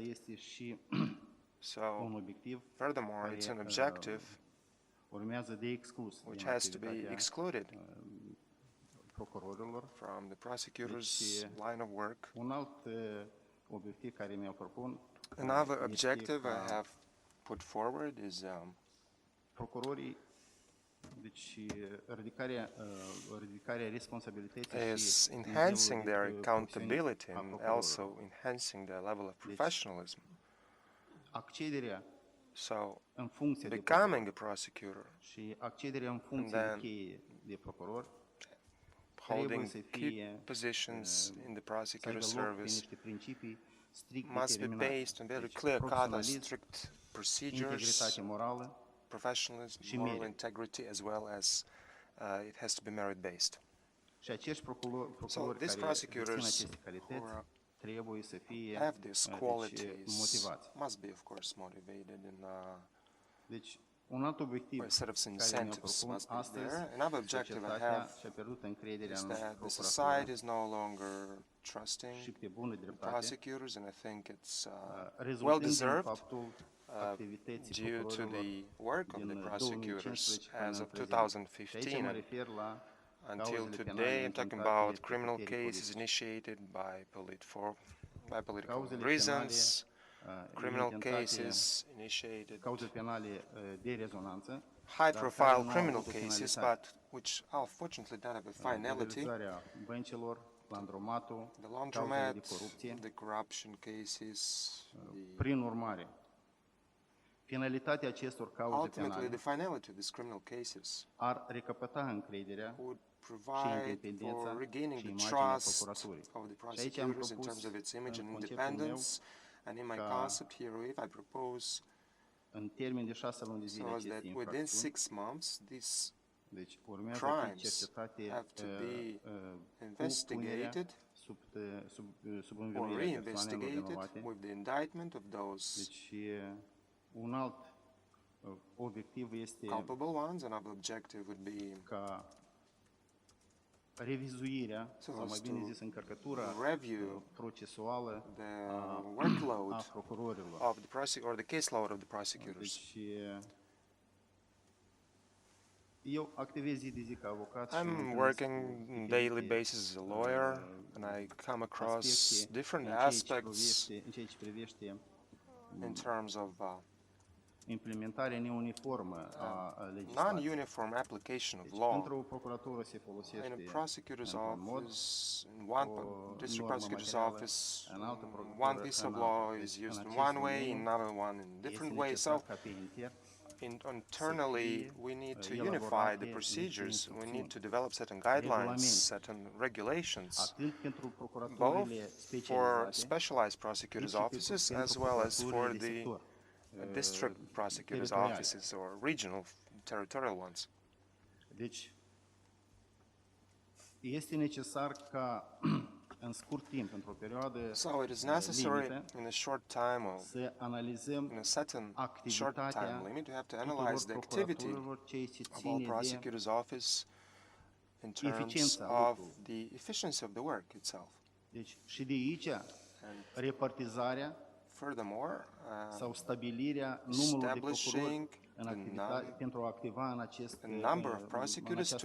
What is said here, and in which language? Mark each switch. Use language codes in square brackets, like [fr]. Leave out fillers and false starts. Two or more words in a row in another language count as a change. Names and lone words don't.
[en] So, furthermore, it's an objective which has to be excluded from the prosecutor's line of work. Another objective I have put forward is [ro] Deci, ridicarea responsabilității [en] is [ro] și [en] enhancing their [ro] nivelul de profesiuni [en] accountability [ro] a [en] and [ro] procurorilor. [en] also enhancing their level of professionalism. [ro] Accederea [en] So, [ro] în funcție de [en] becoming a [ro] procuror [en] prosecutor, [ro] și accederea în funcție de [en] then [ro] cheie de procuror [en] holding [ro] să [en] key [ro] fie [en] positions in the [ro] să aibă [en] prosecutor's [ro] loc pe [en] service [ro] niște principii strict [en] must be [ro] determinate. [en] based on very [ro] Deci, [en] clear-cut and [ro] profesionalism, [en] strict procedures, [ro] integritate morală [en] professionalism, [ro] și [en] moral [ro] merit. [en] integrity, as well as it has to be merit-based. [ro] Și acești procurori [en] So [ro] care [en] these [ro] dețin [en] prosecutors [ro] aceste [en] who [ro] calități trebuie să fie [en] have these [ro] deci, [en] qualities [ro] motivați. [en] must be, of course, motivated, and [ro] Deci, un alt obiectiv [en] a set of [ro] care mi-o [en] incentives [ro] propun [en] must be [ro] astăzi, [en] there. Another objective I [ro] societatea [en] have [ro] și-a pierdut încrederea [en] is [ro] în [en] that the [ro] procuratură [en] society is no longer trusting [ro] și pe bună [en] in [ro] dreptate, [en] prosecutors, and I think it's well [ro] rezultând din [en] deserved [ro] faptul activității [en] due to [ro] procurorilor [en] the work of the [ro] din [en] prosecutors [ro] 2015 până [en] as [ro] în [en] of [ro] prezent. Și aici [en] 2015 [ro] mă [en] and [ro] refer la [en] until [ro] cauzele penale [en] today. I'm talking [ro] intentate [en] about [ro] de [en] criminal [ro] puterii [en] cases [ro] politice. [en] initiated by political [ro] Cauzele [en] reasons, criminal [ro] intentate, [en] cases initiated, [ro] cauze penale de rezonanță, [en] high-profile [ro] nu au [en] criminal [ro] avut o [en] cases, [ro] finalitate. [en] but which unfortunately don't have a finality. [ro] Liberalizarea băncilor, landromatul, [en] The [ro] cauzele de [en] laundromat, [ro] corupție. [en] the corruption cases, [ro] Prin urmare, finalitatea acestor cauze [en] ultimately the [ro] penale [en] finality of these criminal cases [ro] ar recapăta încrederea [en] would [ro] și [en] provide [ro] independența [en] for regaining [ro] și [en] the [ro] imaginea [en] trust [ro] procuraturii. [en] of the [ro] Și aici am [en] prosecutors in [ro] propus [en] terms of its image [ro] în [en] and [ro] conceptul meu [en] independence. And in my [ro] ca [en] concept herewith, I propose [ro] în termen de 6 luni de zile [en] so as that [ro] aceste [en] within [ro] infracțiuni, [en] 6 months, these [ro] deci urmează a fi [en] crimes [ro] cercetate [en] have to be [ro] cu punerea [en] investigated [ro] sub [en] or [ro] învinuirea persoanelor [en] reinvestigated [ro] vinovate. [en] with the indictment of those [ro] Deci un alt obiectiv este [en] culpable ones. Another objective would be [ro] ca revizuirea, [en] So [ro] sau mai [en] as [ro] bine [en] to [ro] zis încărcătura [en] review [ro] procesuală [en] the [ro] a [en] workload [ro] procurorilor. [en] of the or the caseload of the prosecutors. [ro] Deci eu activez zi de zi ca avocat și mă [en] I'm [ro] întâlnesc [en] working [ro] cu [en] on a daily [ro] diferite [en] basis as a lawyer, and I come across [ro] aspecte [en] different [ro] în ceea ce [en] aspects [ro] privește- în ceea ce privește [en] in terms of [ro] implementarea neuniformă a legislației. [en] non-uniform application of [ro] Deci, [en] law. [ro] într-o procuratură se [en] In [ro] folosește [en] a prosecutor's [ro] într-un mod, [en] office, in one [ro] o [en] district [ro] normă [en] prosecutor's [ro] materială, [en] office, [ro] în altă [en] one [ro] procuratură [en] piece of [ro] în [en] law [ro] alta. [en] is [ro] Deci, [en] used [ro] în [en] in [ro] acest [en] one way, [ro] domeniu [en] another one in a [ro] este [en] different way. [ro] necesar [en] So, [ro] ca pe intern [en] internally, [ro] fie, [en] we need to [ro] elaborate [en] unify the [ro] niște [en] procedures. We need [ro] instrucțiuni, [en] to develop certain guidelines, [ro] regulamente, [en] certain regulations, [ro] atât pentru [en] both [ro] procuraturile [en] for [ro] specializate, [en] specialized [ro] cât [en] prosecutors' [ro] și [en] offices [ro] pentru [en] as well as for [ro] procuraturile de [en] the [ro] sector, [en] district prosecutors' [ro] teritoriale. [en] offices or regional, territorial ones. [ro] Deci, este necesar ca în scurt timp, într-o perioadă [en] So it is necessary [ro] limită, [en] in a short time or [ro] să [en] in [ro] analizăm [en] a certain short time [ro] activitatea [en] limit, we have to [ro] tuturor [en] analyze the activity [ro] procuraturilor, ceea ce [en] of all [ro] ține de [en] prosecutors' office in terms [ro] eficiența [en] of [ro] lucrului. [en] the efficiency of the work itself. [ro] Deci, și de aici, [en] And [ro] repartizarea [en] furthermore, [ro] sau stabilirea numărului de procurori [en] establishing [ro] în [en] the [ro] activitate, [en] num- [ro] pentru a activa în acest [en] a number of [ro] în [en] prosecutors to